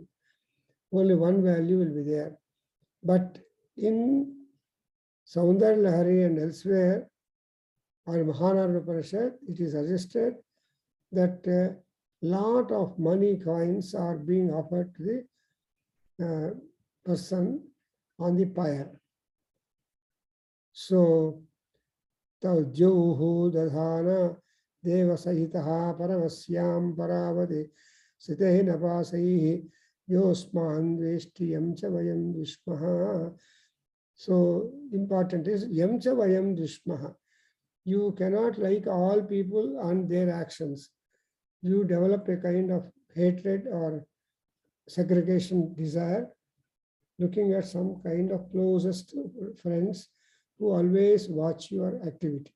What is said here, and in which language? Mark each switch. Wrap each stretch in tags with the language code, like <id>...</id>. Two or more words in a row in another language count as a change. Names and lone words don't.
<en>Only one value will be there. But in Saundar Lahari and elsewhere, or Mahanarana Upanishad, it is suggested that a lot of money coins are being offered to the person on the pyre. So,</en> <sa>Taujuhu Dadhana Deva Sahitaha Paramasyam Paravati Sitehina Pasaihi Yosman Veshti Yamcha Vayam Dvishmaha.</sa> <en>So, important is</en> <sa>Yamcha Vayam Dvishmaha.</sa> <en>You cannot like all people and their actions. You develop a kind of hatred or segregation desire, looking at some kind of closest friends who always watch your activity.</en>